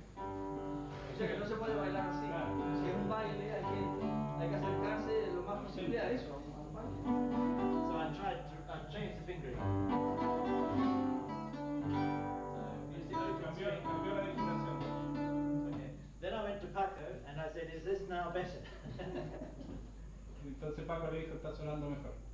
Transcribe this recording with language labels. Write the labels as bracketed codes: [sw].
[es] O sea que no se puede bailar así. Si es un baile hay que acercarse lo más posible a eso, a un baile. [en] So I tried to change the fingering. [es] Cambió la digitación. [en] Okay. Then I went to Paco and I said, "Is this now better?" [es] Entonces Paco le dijo, está sonando mejor.